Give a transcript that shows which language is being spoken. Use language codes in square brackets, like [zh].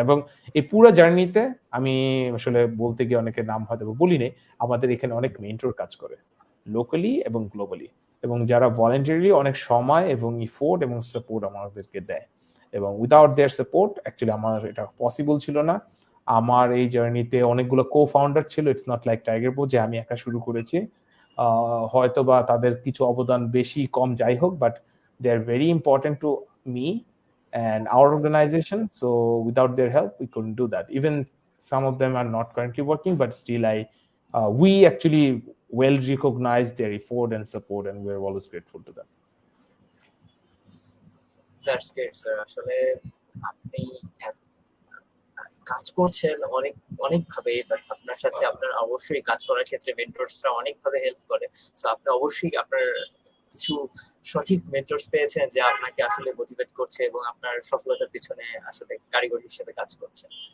[bn] এবং এই পুরো জার্নিতে আমি আসলে বলতে গিয়ে অনেকের নাম হয়তো বলি নেই, আমাদের এখানে অনেক মেন্টর কাজ করে লোকালি এবং গ্লোবালি, এবং যারা ভলেন্টারিলি অনেক সময় এবং ইফোর্ট এবং সাপোর্ট আমাদেরকে দেয়, এবং [en] without their support actually [bn] আমার এটা পসিবল ছিল না। আমার এই জার্নিতে অনেকগুলো কো ফাউন্ডার ছিল, ইটস নট লাইক টাইগারবো যে আমি একা শুরু করেছি, হয়তো বা তাদের কিছু অবদান বেশি কম যাই হোক, but [en] they are very important to me and our organization, so without their help we couldn't do that. Even some of them are not currently working, but still we actually well recognize their effort and support, and we're always grateful to them. That's great sir. [bn] আসলে আপনি কাজ করছেন অনেক অনেকভাবে, but আপনার সাথে আপনার অবশ্যই কাজ করার ক্ষেত্রে মেন্টরসরা অনেকভাবে হেল্প করে। তো আপনি অবশ্যই আপনার কিছু সঠিক মেন্টরস পেয়েছেন যে আপনাকে আসলে মোটিভেট করছে এবং আপনার সফলতার পিছনে আসলে কারিগর হিসেবে কাজ করছে।